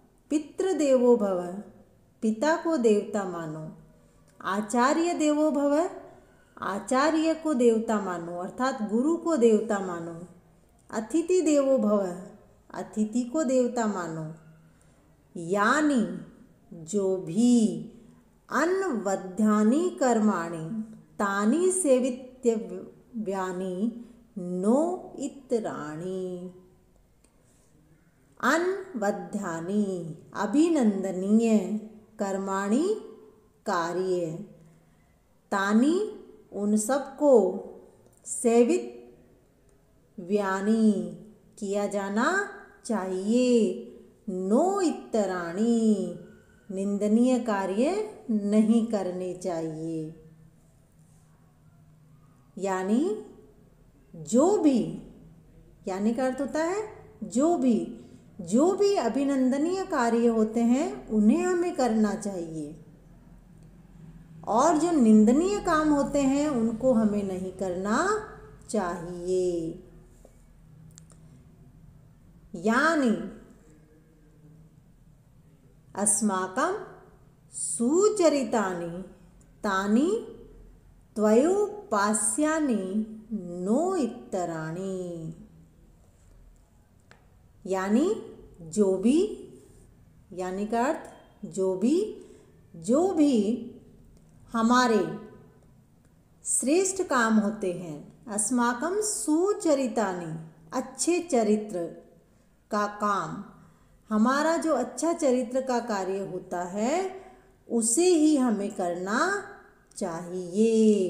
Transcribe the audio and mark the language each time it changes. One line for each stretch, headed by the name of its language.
Sanskrit: पितृदेवो भव,
Hindi: पिता को देवता मानो।
Sanskrit: आचार्य देवो भव,
Hindi: आचार्य को देवता मानो अर्थात गुरु को देवता मानो।
Sanskrit: अतिथि देवो भव,
Hindi: अतिथि को देवता मानो। यानी जो भी
Sanskrit: अन्वध्यानि कर्माणि तानि सेवितव्यानि नो इतराणि। अन्वध्यानि
Hindi: अभिनंदनीय,
Sanskrit: कर्माणि
Hindi: कार्य,
Sanskrit: तानि
Hindi: उन सबको,
Sanskrit: सेवित व्यानि
Hindi: किया जाना चाहिए,
Sanskrit: नो इतराणि
Hindi: निंदनीय कार्य नहीं करने चाहिए। यानी जो भी, यानी का अर्थ होता है जो भी अभिनंदनीय कार्य होते हैं उन्हें हमें करना चाहिए, और जो निंदनीय काम होते हैं उनको हमें नहीं करना चाहिए।
Sanskrit: यानी अस्माकं सुचरितानि तानि त्वयोपास्यानि नो इतराणि।
Hindi: यानी जो भी, यानी का अर्थ जो भी हमारे श्रेष्ठ काम होते हैं,
Sanskrit: अस्माकं सुचरितानि
Hindi: अच्छे चरित्र का काम, हमारा जो अच्छा चरित्र का कार्य होता है उसे ही हमें करना चाहिए।